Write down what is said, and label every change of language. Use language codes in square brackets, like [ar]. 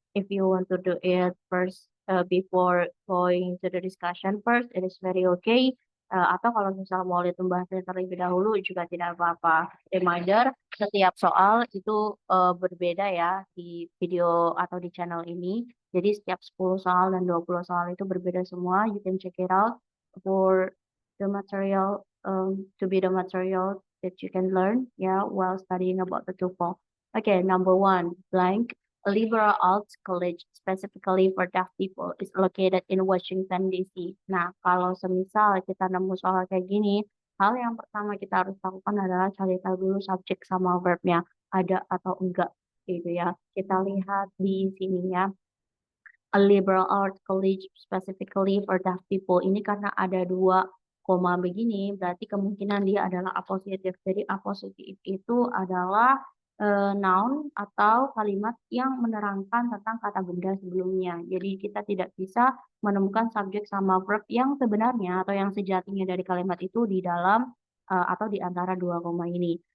[en] If you want to do it first before going to the discussion first, it is very okay. [id] Atau kalau misal mau lihat pembahasannya terlebih dahulu juga tidak apa-apa. Reminder, setiap soal itu berbeda ya di video atau di channel ini. Jadi setiap 10 soal dan 20 soal itu berbeda semua. [en] You can check it out for the material to be the material that you can learn while studying about the TOEFL. Okay, number one, blank. A liberal arts college specifically for deaf people is located in Washington DC. [id] Nah, kalau semisal kita nemu soal kayak gini, hal yang pertama kita harus lakukan adalah cari tahu dulu subjek sama verbnya ada atau enggak gitu ya. Kita lihat di sini ya, [en] a liberal arts college specifically for deaf people. [id] Ini karena ada dua koma begini, berarti kemungkinan dia adalah apositif. Jadi apositif itu adalah noun atau kalimat yang menerangkan tentang kata benda sebelumnya. Jadi kita tidak bisa menemukan subjek sama verb yang sebenarnya atau yang sejatinya dari kalimat itu di dalam atau di antara dua koma ini.